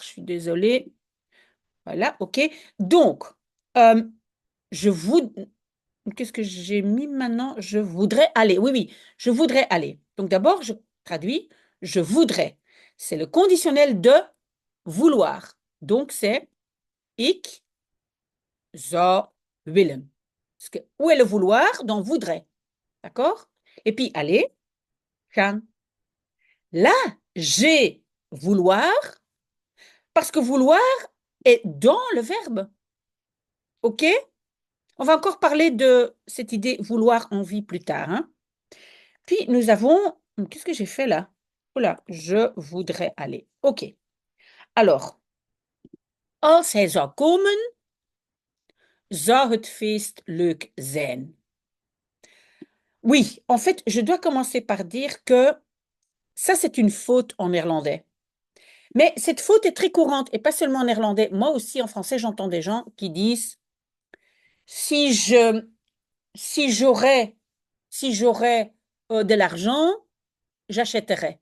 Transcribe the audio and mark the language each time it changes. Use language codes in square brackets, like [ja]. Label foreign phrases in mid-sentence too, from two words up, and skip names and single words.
[fr] Je suis désolée. Voilà, OK. Donc, euh, je vous... Qu'est-ce que j'ai mis maintenant? Je voudrais aller. Oui, oui, je voudrais aller. Donc, d'abord, je traduis. je voudrais. C'est le conditionnel de vouloir. Donc, c'est [nl] ik zou willen. [fr] Où est le vouloir? Dans voudrait. D'accord? Et puis, allez, gaan. Là, j'ai vouloir parce que vouloir est dans le verbe. OK? On va encore parler de cette idée vouloir envie plus tard, hein? Puis nous avons, qu'est-ce que j'ai fait là? Oula, je voudrais aller. OK. Alors, [nl] als hij zou komen, zou het feest leuk zijn. [fr] Oui, en fait, je dois commencer par dire que ça, c'est une faute en néerlandais. Mais cette faute est très courante, et pas seulement en néerlandais. Moi aussi, en français, j'entends des gens qui disent si je, si j'aurais, si j'aurais de l'argent, j'achèterais.